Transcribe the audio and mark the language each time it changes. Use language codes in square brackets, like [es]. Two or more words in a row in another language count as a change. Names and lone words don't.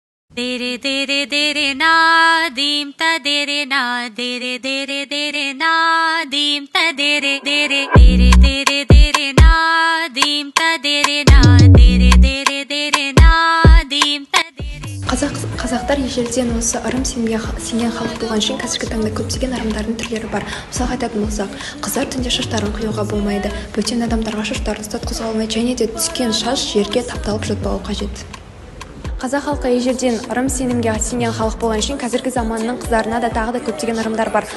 [kk] Dere dere dere na dim ta dere na dere dere dere na dim ta dere dere dere dere dere na dim ta dere na dere dere dere na dim ta dere. Қазақтар ежелден осы ырым сенген халық болған үшін қазіргі таңда көптеген ырымдардың түрлері бар. Мысалға айтатын болсақ, қыздар түнде шаштарын қиюға болмайды, бөтен адамдарға шаштарын ұстатқызуға болмайды, және де түскен шаш жерге тапталып жатпауы қажет. Қазақ халқы ежелден ырым сенімге сенген халық болған үшін қазіргі заманның қыздарына да тағы да көптеген ырымдар бар.